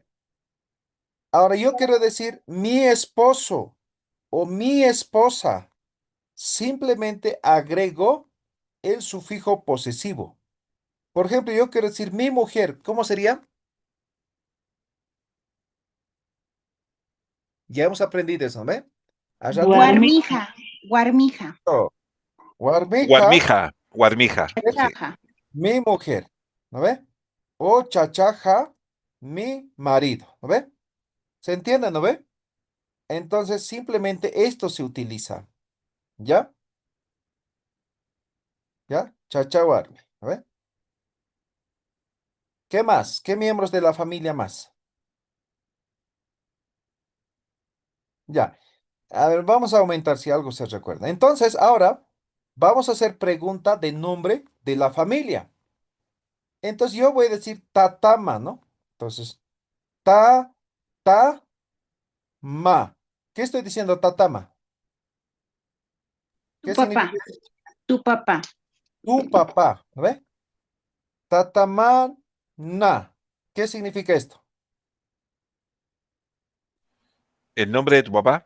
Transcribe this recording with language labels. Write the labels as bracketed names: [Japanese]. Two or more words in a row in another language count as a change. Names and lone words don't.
[Spanish] Ahora yo quiero decir mi esposo o mi esposa. Simplemente agrego el sufijo posesivo. Por ejemplo, yo quiero decir mi mujer. ¿Cómo sería? Ya hemos aprendido eso, ¿ve? A rato lo Guarmi, [Quechua] Guarmija, guarmija, [Spanish] repito. Guarmija [Quechua] Guarmija, guarmija, [Spanish] sí. chachaja, mi mujer. ¿No ve? O chachaja, mi marido. ¿No ve? ¿Se entiende? ¿No ve? Entonces, simplemente esto se utiliza. ¿Ya? ¿Ya? Chachahuarme. ¿No ve? ¿Qué más? ¿Qué miembros de la familia más? Ya. A ver, vamos a aumentar si algo se recuerda. Entonces, ahora vamos a hacer pregunta de nombre de la familia. Entonces, yo voy a decir tatama, ¿no? Entonces, ta, ta, ma. ¿Qué estoy diciendo, tatama? Tu ¿Qué papá, significa? tu papá. Tu papá, ¿no ve? Tatama, na. ¿Qué significa esto? ¿El nombre de tu papá?